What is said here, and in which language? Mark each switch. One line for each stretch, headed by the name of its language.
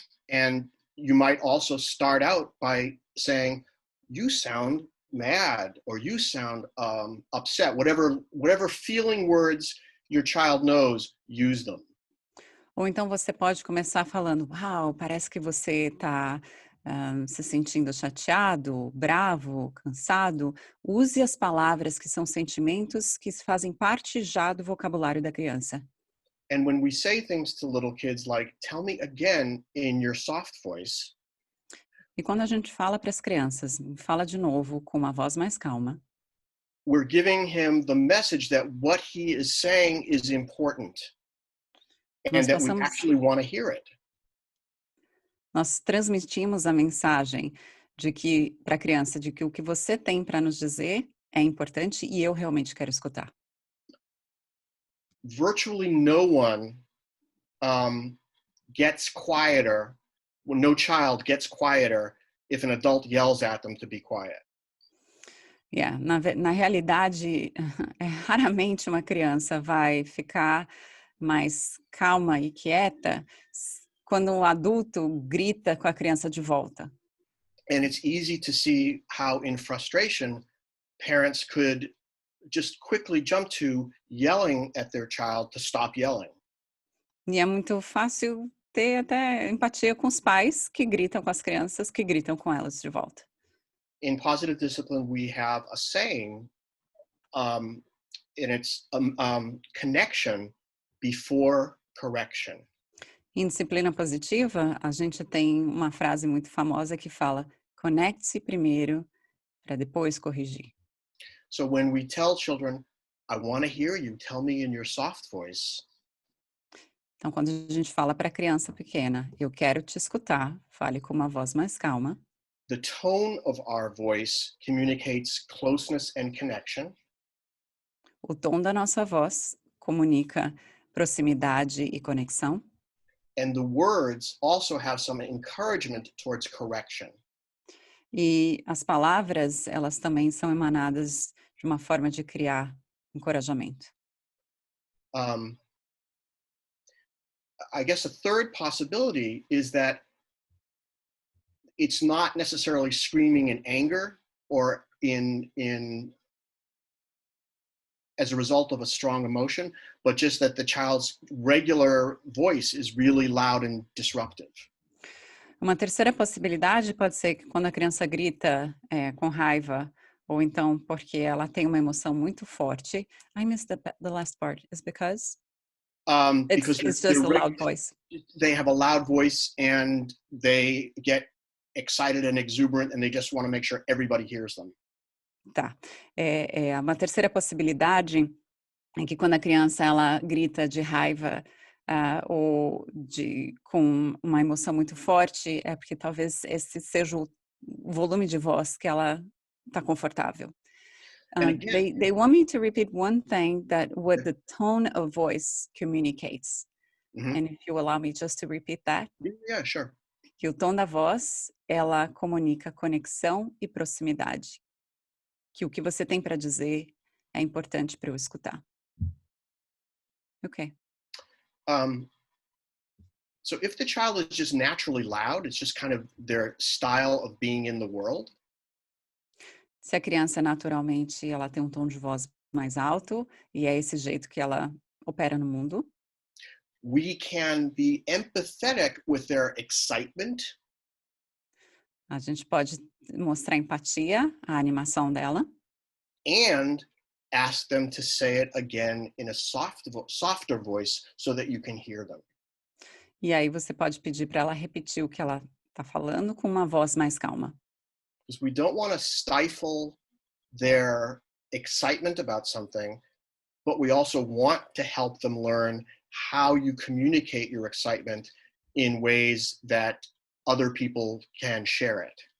English: And you might also start out by saying, you sound mad, or you sound upset. Whatever feeling words your child knows, use them.
Portuguese: Ou então você pode começar falando, uau, parece que você está se sentindo chateado, bravo, cansado. Use as palavras que são sentimentos que fazem parte já do vocabulário da criança.
English: And when we say things to little kids like, tell me again in your soft voice.
Portuguese: E quando a gente fala para as crianças, fala de novo com uma voz mais calma.
English: We're giving him the message that what he is saying is important. And that we actually want to hear it.
Portuguese: Nós transmitimos a mensagem de que para a criança de que o que você tem para nos dizer é importante e eu realmente quero escutar.
English: Virtually no one gets quieter, well, no child gets quieter if an adult yells at them to be quiet.
Portuguese: Yeah, na realidade, raramente uma criança vai ficar mais calma e quieta quando um adulto grita com a criança de volta.
English: And it's easy to see how in frustration parents could just quickly jump to yelling at their child to stop yelling.
Portuguese: E é muito fácil ter até empatia com os pais que gritam com as crianças, que gritam com elas de volta.
English: In positive discipline, we have a saying, and it's connection before correction.
Portuguese: Em disciplina positiva, a gente tem uma frase muito famosa que fala: conecte-se primeiro para depois corrigir.
English: So when we tell children, I want to hear you, tell me in your soft voice.
Portuguese: Então, quando a gente fala para a criança pequena, eu quero te escutar, fale com uma voz mais calma.
English: The tone of our voice communicates closeness and connection.
Portuguese: O tom da nossa voz comunica proximidade e conexão.
English: And the words also have some encouragement towards correction.
Portuguese: E as palavras, elas também são emanadas de uma forma de criar encorajamento.
English: I guess a third possibility is that it's not necessarily screaming in anger or in as a result of a strong emotion, but just that the child's regular voice is really loud and disruptive.
Portuguese: Uma terceira possibilidade pode ser que quando a criança grita com raiva, ou então porque ela tem uma emoção muito forte.
English: I missed the last part. Is because it's just a loud voice. They have a loud voice and they get excited and exuberant and they just want to make sure everybody hears them.
Portuguese: Tá. Uma terceira possibilidade é que quando a criança ela grita de raiva ou com uma emoção muito forte, é porque talvez esse seja o volume de voz que ela está confortável.
English: They want me to repeat one thing that what the tone of voice communicates. And if you allow me just to repeat that. Yeah, sure.
Portuguese: Que o tom da voz, ela comunica conexão e proximidade. Que o que você tem para dizer é importante para eu escutar. Ok.
English: So if the child is just naturally loud, it's just kind of their style of being in the world.
Portuguese: Se a criança naturalmente ela tem um tom de voz mais alto e é esse jeito que ela opera no mundo.
English: We can be empathetic with their excitement.
Portuguese: A gente pode mostrar empatia à animação dela.
English: And ask them to say it again in a softer voice so that you can hear them.
Portuguese: E aí você pode pedir para ela repetir o que ela está falando com uma voz mais calma.
English: Because we don't want to stifle their excitement about something, but we also want to help them learn how you communicate your excitement in ways that other people can share it.